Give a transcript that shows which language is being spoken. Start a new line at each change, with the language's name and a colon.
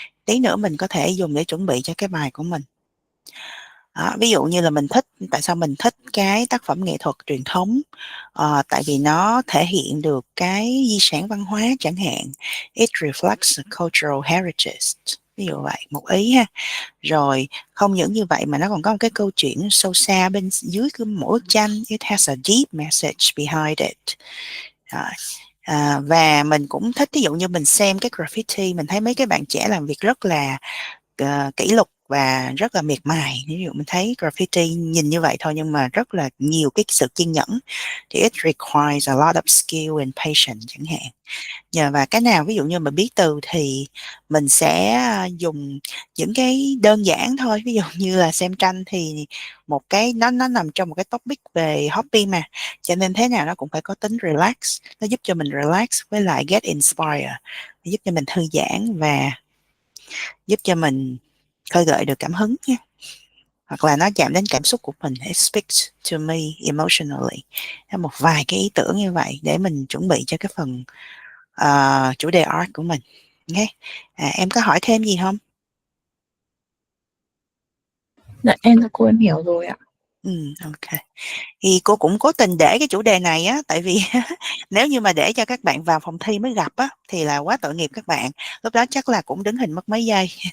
Vietnamese: Tí nữa mình có thể dùng để chuẩn bị cho cái bài của mình. Đó, ví dụ như là mình thích, tại sao mình thích cái tác phẩm nghệ thuật truyền thống? Tại vì nó thể hiện được cái di sản văn hóa chẳng hạn.
English: It reflects cultural heritage.
Vietnamese: Ví dụ vậy, một ý ha. Rồi không những như vậy mà nó còn có một cái câu chuyện sâu xa bên dưới cái mỗi bức tranh.
English: It has a deep message behind it.
Vietnamese: Rồi. Và mình cũng thích, ví dụ như mình xem cái graffiti, mình thấy mấy cái bạn trẻ làm việc rất là kỷ lục và rất là miệt mài. Ví dụ mình thấy graffiti nhìn như vậy thôi nhưng mà rất là nhiều cái sự kiên nhẫn, thì
English: it requires a lot of skill and patience
Vietnamese: chẳng hạn. Nhờ và cái nào ví dụ như mà biết từ thì mình sẽ dùng những cái đơn giản thôi, ví dụ như là xem tranh thì một cái nó nằm trong một cái topic về hobby mà, cho nên thế nào nó cũng phải có tính relax, nó giúp cho mình relax với lại
English: get inspired,
Vietnamese: giúp cho mình thư giãn và giúp cho mình khơi gợi được cảm hứng nha, hoặc là nó chạm đến cảm xúc của mình.
English: It speaks to me emotionally.
Vietnamese: Một vài cái ý tưởng như vậy để mình chuẩn bị cho cái phần chủ đề art của mình. Okay. Em có hỏi thêm gì không? Dạ em thưa cô em hiểu rồi ạ.
English: Ok.
Vietnamese: Thì cô cũng cố tình để cái chủ đề này á, tại vì nếu như mà để cho các bạn vào phòng thi mới gặp á thì là quá tội nghiệp các bạn, lúc đó chắc là cũng đứng hình mất mấy giây.